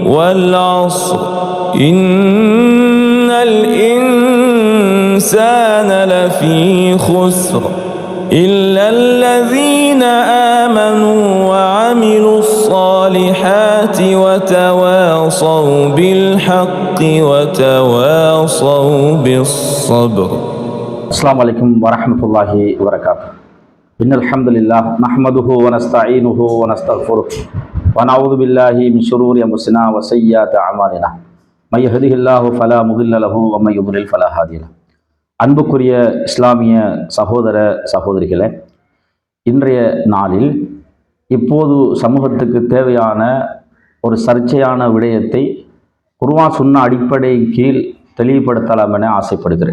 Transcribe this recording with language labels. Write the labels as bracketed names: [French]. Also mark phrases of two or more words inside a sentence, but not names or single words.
[Arabic] والعصر إن الإنسان لفي خسر إلا الذين آمنوا وعملوا الصالحات وتواصوا بالحق وتواصوا بالصبر. السلام عليكم ورحمة الله وبركاته. إن الحمد لله نحمده ونستعينه ونستغفره ونعوذ بالله من شرور أنفسنا وسيئات أعمالنا من يهده الله فلا مضل له ومن يضلل فلا هادي له. [Tamil] அன்புக்குரிய இஸ்லாமிய சகோதர சகோதரிகளே, இன்றைய நாளில் இப்போது சமூகத்துக்கு தேவையான ஒரு சர்ச்சையான விடயத்தை குர்ஆன் சுன்னா அடிப்படை கீழ் தெளிவுபடுத்தலாம் என ஆசைப்படுகிறேன்.